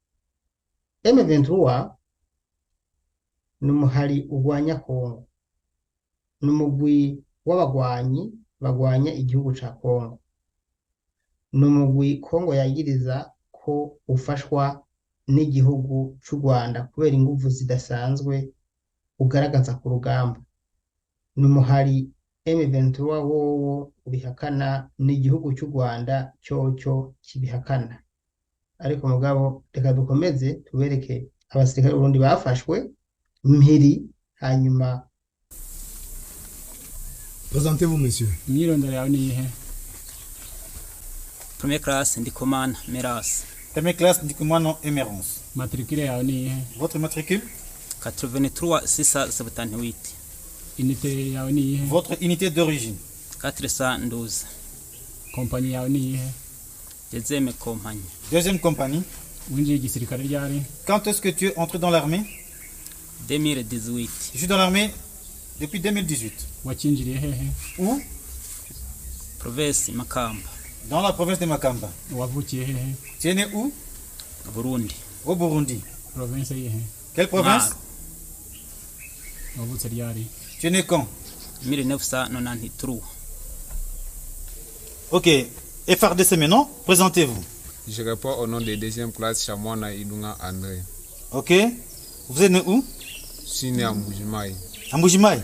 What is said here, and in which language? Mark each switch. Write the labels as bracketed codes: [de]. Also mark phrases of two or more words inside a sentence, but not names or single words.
[rn] M23 n'umuhari urwanya Kongo, n'umugwi w'abagwanyi bagwanya igihugu ca Kongo, n'umugwi Kongo yagiriza ko ufashwa n'igihugu c'u Rwanda kubera inguvu zidasanzwe ugaragaza ku rugamba. N'umuhari M23 wowo ubihakana n'igihugu cy'u Rwanda cyoco kibihakana. Ariko mugabo reka dukomeze tubereke abasirikare b'Uburundi bafashwe mpiri hanyuma. [fr] Présentez-vous, monsieur. [rn] Imyirondoro yawe ni iyihe? [fr] Première classe Ndikumana Meras. Première classe Ndikumana Emerance. [rn] Matricule yawe ni iyihe? [fr] Votre matricule? 83 678. [rn] Unité yawe ni iyihe? [fr] Votre unité d'origine? 412. [rn] Kompanyi yawe ni iyihe? [fr] Deuxième compagnie. Deuxième compagnie. [rn] Winjiye igisirikare ryari? [fr] Quand est-ce que tu es entré dans l'armée? 2018. Je suis dans l'armée depuis 2018. [rn] Wakinjiriye hehe? [fr] Où? Province Makamba. Dans la province de Makamba. [rn] Wavukiye hehe? [fr] Tu es né où? Burundi. Au Burundi. [rn] Province yihe? [fr] Quelle province? [rn] Wavutse ryari? [fr] Tu es né quand? 1993. Ok. FRDC maintenant, présentez-vous. Je réponds au nom de deuxième classe Chamwana Ilunga André. Ok. Vous êtes né où? Je suis né à Mbujimaï. À Mbujimaï?